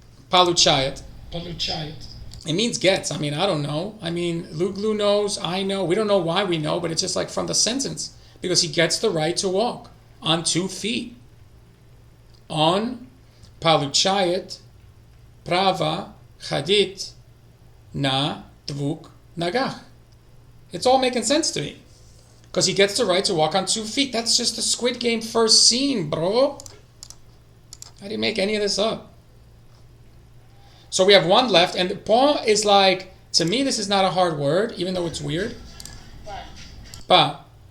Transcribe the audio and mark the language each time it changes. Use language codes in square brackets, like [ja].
[ru] Получает. Получает. [en] It means gets. I mean, I don't know. I mean, Luglu knows, I know. We don't know why we know, but it's just like from the sentence. Because he gets the right to walk on 2 feet. On [ru] Получает право ходить на двух ногах. [en] It's all making sense to me. Because he gets the right to walk on 2 feet. That's just the Squid Game first scene, bro. I didn't make any of this up. So we have one left, and bon is like, to me, this is not a hard word, even though it's weird. Pa.